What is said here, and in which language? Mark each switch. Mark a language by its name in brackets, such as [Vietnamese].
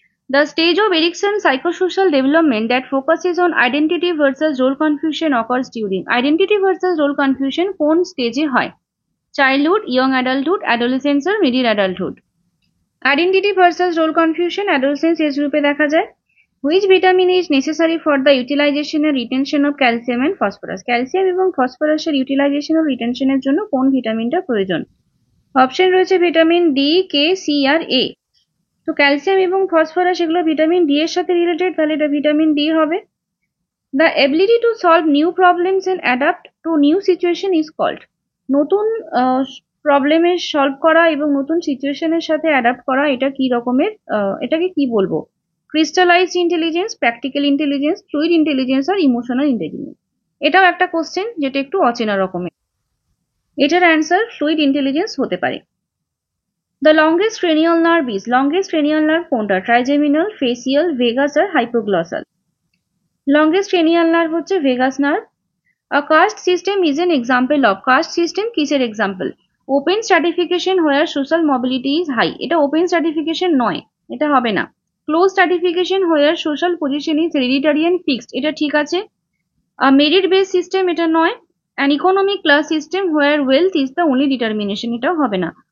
[English] The stage of Erickson's psychosocial development that focuses on identity versus role confusion occurs during. [Bangla] Identity versus role confusion কোন স্টেজে হয়? Childhood, young adulthood, adolescence আর middle adulthood. Identity versus role confusion adolescence age গ্রুপে দেখা যায়। [English] Which vitamin is necessary for the utilisation and retention of calcium and phosphorus? [Bangla] Calcium এবং ফসফরাসের utilisation ও রিটেনশনের জন্য কোন ভিটামিনটা প্রয়োজন? অপশন রয়েছে ভিটামিন ডি, কে, সি আর এ। তো calcium এবং ফসফরাস এগুলো ভিটামিন ডি এর সাথে রিলেটেড, তাহলে এটা ভিটামিন ডি হবে। [English] The ability to solve new problems and adapt to new situation is called. [Bangla] নতুন প্রবলেমের সলভ করা এবং নতুন সিচুয়েশনের সাথে অ্যাডাপ্ট করা, এটা কি রকমের, এটাকে কি বলবো, crystallised intelligence, practical intelligence, fluid intelligence আর ইমোশনাল ইন্টেলিজেন্স। এটাও একটা কোশ্চেন যেটা একটু অচেনা রকমের। এটার অ্যান্সার ফ্লুইড ইন্টেলিজেন্স হতে পারে। [English] the longest cranial nerve is, [Bangla] longest cranial nerve কোনটা, ট্রাইজেমিনাল, ফেসিয়াল, ভেগাস আর হাইপোগ্লসাল? লংগেস্ট ক্রেনিয়াল নার্ভ হচ্ছে vagus nerve. [English] A caste system is an example of, caste system [Bangla] কিসের example? [English] open stratification where social mobility is high, [Bangla] এটা open stratification নয়, এটা হবে না। [English] close stratification where social position is hereditary and fixed, [Bangla] এটা ঠিক আছে। [English] merit base system, [Bangla] এটা নয়। [English] an economic class system where wealth is the only determination, [Bangla] এটাও হবে না।